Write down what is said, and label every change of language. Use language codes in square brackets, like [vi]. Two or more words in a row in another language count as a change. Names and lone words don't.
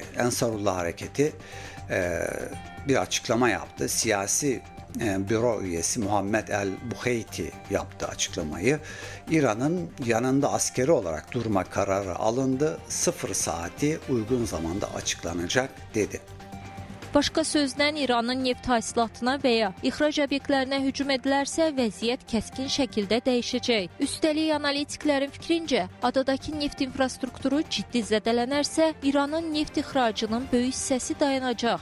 [tr] Ensarullah hareketi bir açıklama yaptı. Siyasi büro üyesi Muhammed el-Buheyti yaptı açıklamayı. İran'ın yanında askeri olarak durma kararı alındı. 0 saati uygun zamanda açıklanacak dedi. [az] Başqa sözlə İranın neft hasilatına və ya ixrac obyektlərinə hücum edilərsə vəziyyət kəskin şəkildə dəyişəcək. Üstəlik analitiklərin fikrincə, adadakı neft infrastrukturu ciddi zədələnərsə, İranın neft ixracının böyük hissəsi dayanacaq.